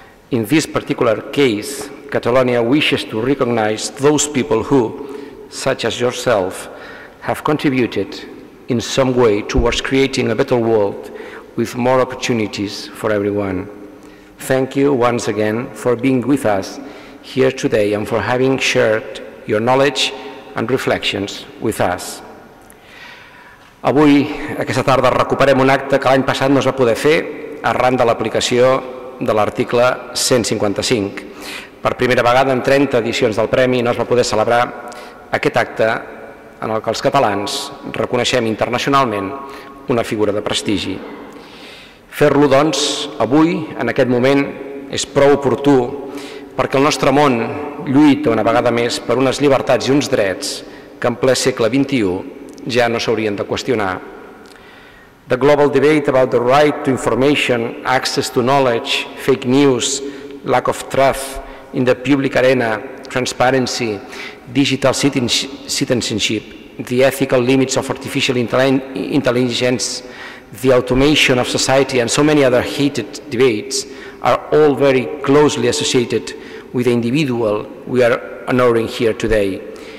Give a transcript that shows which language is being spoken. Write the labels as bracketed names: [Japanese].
[English] In this particular case, Catalonia wishes to recognize those people who, such as yourself, have contributed in some way towards creating a better world with more opportunities for everyone. Thank you once again for being with us here today and for having shared your knowledge and reflections with us. [Catalan] Avui, aquesta tarda, recuperem un acte que l'any passat no es va poder fer arran de l'aplicació de l'article 155. Per primera vegada en 30 edicions del Premi no es va poder celebrar aquest acte en el que els catalans reconeixem internacionalment una figura de prestigi. Fer-lo, doncs, avui, en aquest moment, és prou oportú perquè el nostre món lluita una vegada més per unes llibertats i uns drets que en ple segle XXI ja no s'haurien de qüestionar. [English] The global debate about the right to information, access to knowledge, fake news, lack of trust in the public arena, transparency, digital citizenship, the ethical limits of artificial intelligence, the automation of society, and so many other heated debates are all very closely associated with the individual we are honoring here today.